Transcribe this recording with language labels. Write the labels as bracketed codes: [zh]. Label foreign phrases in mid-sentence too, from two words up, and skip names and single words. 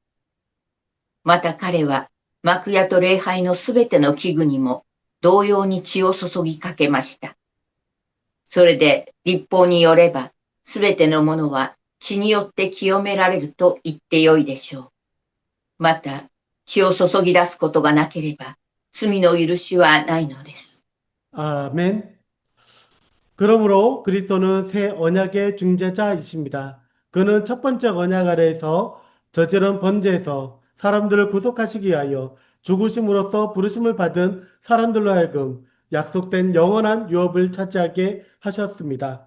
[ja] また彼は幕屋と礼拝のすべての器具にも同様に血を注ぎかけました。それで律法によればすべてのものは血によって清められると言ってよいでしょう。また血を注ぎ出すことがなければ罪の許しはないのです。 [ko] 아멘. 그러므로 그리스도는 새 언약의 중재자이십니다. 그는 첫 번째 언약 아래에서 저지른 번제에서 사람들을 구속하시기 위하여 죽으심으로써 부르심을 받은 사람들로 하여금 약속된 영원한 유업을 차지하게 하셨습니다.